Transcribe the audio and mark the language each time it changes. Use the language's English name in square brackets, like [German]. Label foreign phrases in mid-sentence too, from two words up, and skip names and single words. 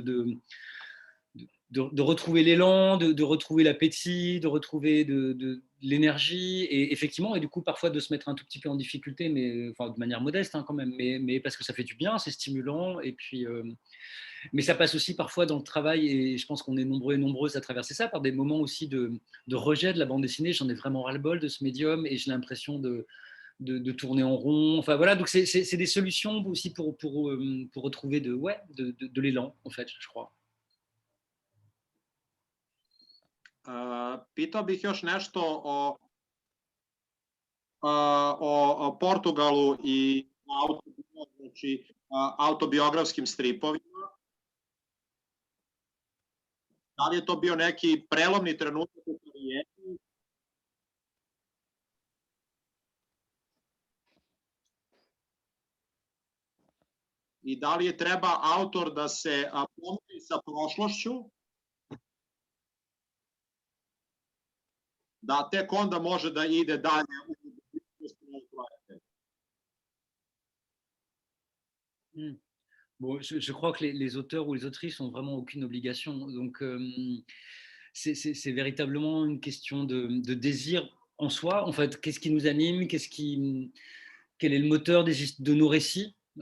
[French] de retrouver l'élan, de retrouver l'appétit, de retrouver de l'énergie, et effectivement, et du coup, parfois de se mettre un tout petit peu en difficulté, mais enfin, de manière modeste, hein, quand même, mais parce que ça fait du bien, c'est stimulant, et puis, mais ça passe aussi parfois dans le travail, et je pense qu'on est nombreux et nombreuses à traverser ça, par des moments aussi de rejet de la bande dessinée. J'en ai vraiment ras-le-bol de ce médium, et j'ai l'impression de de tourner en rond. Enfin voilà, donc c'est des solutions aussi pour retrouver de l'élan, en fait, je crois. [Serbian] Pitao bih još nešto o Portugalu i autobiografskim stripovima. Da li je to bio neki prelomni trenutak u karijeri? I da li je treba autor da se pomiri sa prošlošću, da tek onda može da ide dalje u projekte? [French] Bon, je crois que les auteurs ou les autrices n'ont vraiment aucune obligation. Donc, c'est véritablement une question de désir en soi. En fait, qu'est-ce qui nous anime, quel est le moteur de nos récits.